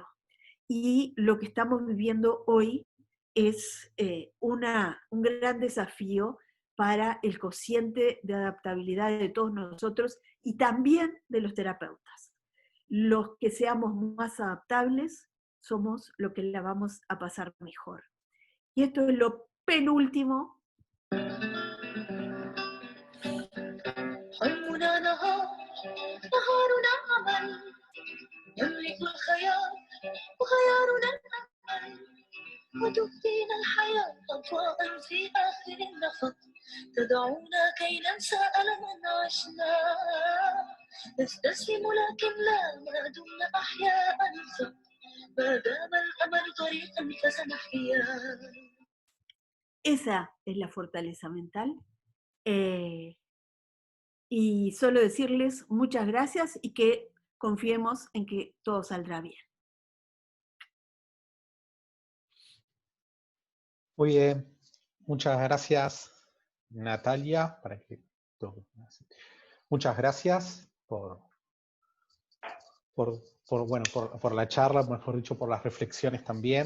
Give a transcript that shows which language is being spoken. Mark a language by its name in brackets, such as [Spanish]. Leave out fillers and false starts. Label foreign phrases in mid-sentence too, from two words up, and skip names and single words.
[Spanish] Y lo que estamos viviendo hoy es un gran desafío para el cociente de adaptabilidad de todos nosotros y también de los terapeutas. Los que seamos más adaptables somos los que la vamos a pasar mejor. Y esto es lo penúltimo. [Arabic] حلمنا نهارنا عمل نملك الخيار وخيارنا الأمل وتبدينا الحياة أضواء في آخر النفق تدعونا كي ننسى ألما عشنا نستسلم لكن لا ما دمنا أحياء نفق [Spanish] Esa es la fortaleza mental. Y solo decirles muchas gracias y que confiemos en que todo saldrá bien. Muy bien, muchas gracias, Natalia, muchas gracias por la charla, mejor dicho, por las reflexiones también.